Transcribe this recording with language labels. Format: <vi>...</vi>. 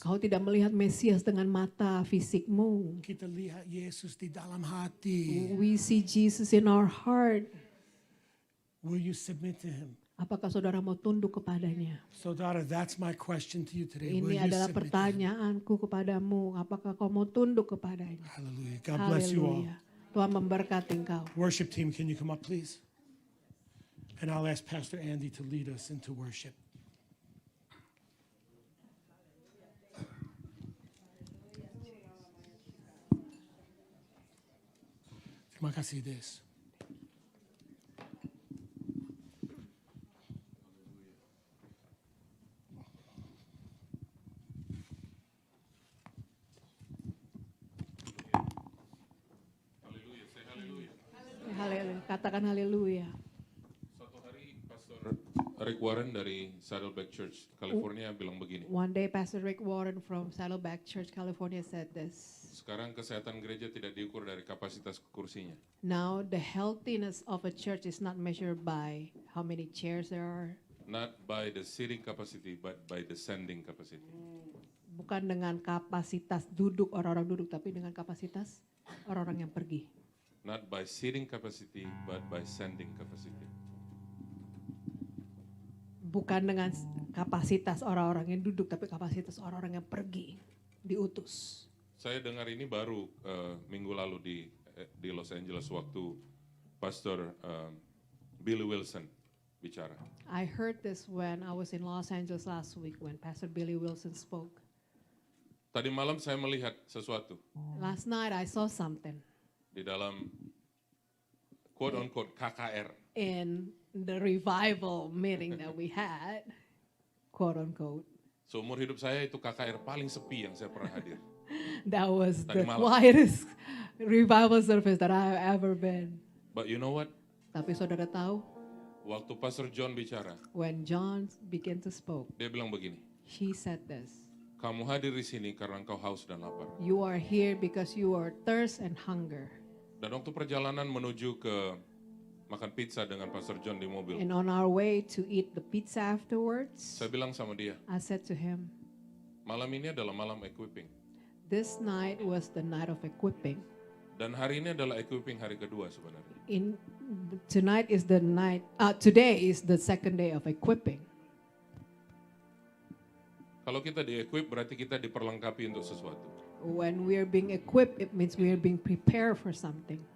<id>kau tidak melihat Mesias dengan mata fisikmu. Kita lihat Yesus di dalam hati.</id> <en>We see Jesus in our heart. Will you submit to him?</en> <id>Apakah saudara mau tunduk kepadanya?</id> <en>Saudara, that's my question to you today. Will</en> <id>Ini</id> <en>you</en> <id>adalah</id> <en>submit to him?</en> <id>pertanyaanku kepadamu. Apakah kau mau tunduk kepadanya?</id> <en>Hallelujah. God bless you all.</en> <id>Haleluya. Tuhan memberkati engkau.</id> <en>Worship team, can you come up, please? And I'll ask Pastor Andy to lead us into worship.</en> <id>Terima kasih, Des. Katakan haleluya. Suatu hari Pastor Rick Warren dari Saddleback Church, California bilang begini.</id> <en>One day Pastor Rick Warren from Saddleback Church, California said this.</en> <id>Sekarang kesehatan gereja tidak diukur dari kapasitas kursinya,</id> <en>Now the healthiness of a church is not measured by how many chairs there are. not by the seating capacity, but by the sending capacity.</en> <id>Bukan dengan kapasitas duduk orang-orang duduk, tapi dengan kapasitas orang-orang yang pergi.</id> <en>Not by seating capacity, but by sending capacity.</en> <id>Bukan dengan kapasitas orang-orang yang duduk, tapi kapasitas orang-orang yang pergi, diutus. Saya dengar ini baru minggu lalu di Los Angeles waktu Pastor Billy Wilson bicara.</id> <en>I heard this when I was in Los Angeles last week when Pastor Billy Wilson spoke.</en> <id>Tadi malam saya melihat sesuatu</id> <en>Last night I saw something</en> <id>di dalam</id> <en>quote unquote</en> <id>KKR.</id> <en>in the revival meeting that we had, quote unquote.</en> <id>Seumur hidup saya itu KKR paling sepi yang saya pernah hadir.</id> <en>That was</en> <id>Tadi</id> <en>the</en> <id>malam.</id> <en>quietest revival service that I've ever been. But you know what?</en> <id>Tapi saudara tahu, Waktu Pastor John bicara,</id> <en>when John began to spoke,</en> <id>dia bilang begini,</id> <en>he said this.</en> <id>kamu hadir di sini karena engkau haus dan lapar.</id> <en>You are here because you are thirst and hunger.</en> <id>Dan waktu perjalanan menuju ke makan pizza dengan Pastor John di mobil,</id> <en>And on our way to eat the pizza afterwards,</en> <id>saya bilang sama dia,</id> <en>I said to him,</en> <id>malam ini adalah malam equipping.</id> <en>this night was the night of equipping.</en> <id>Dan hari ini adalah equipping hari kedua sebenarnya.</id> <en>Tonight is the night, today is the second day of equipping.</en> <id>Kalau kita di-equip berarti kita diperlengkapi untuk sesuatu.</id> <en>When we are being equipped, it means we are being prepared for something.</en>